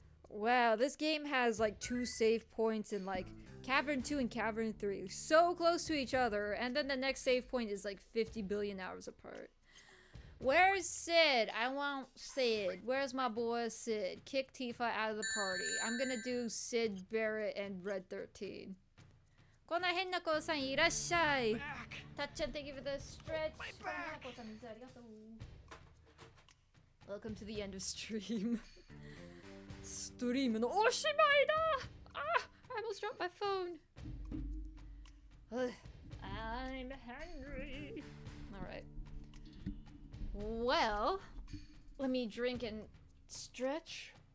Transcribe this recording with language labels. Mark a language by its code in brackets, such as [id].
[en] Wow, this game has like 2 save points in like Cavern 2 and Cavern 3. So close to each other, and then the next save point is like 50 billion hours apart. Where's Sid? I want Sid. Where's my boy Sid? Kick Tifa out of the party. I'm gonna do Sid, Barrett, and Red 13. [ja] こんな変な子さんいらっしゃい。たっちゃん [en] thank you for the stretch. [ja] こんな変な子さん水ありがとう。 [en] Welcome to the end of stream. [ja] Stream のおしまいだ。 [en] I almost dropped my phone. I'm hungry. Alright. Well, let me drink and stretch.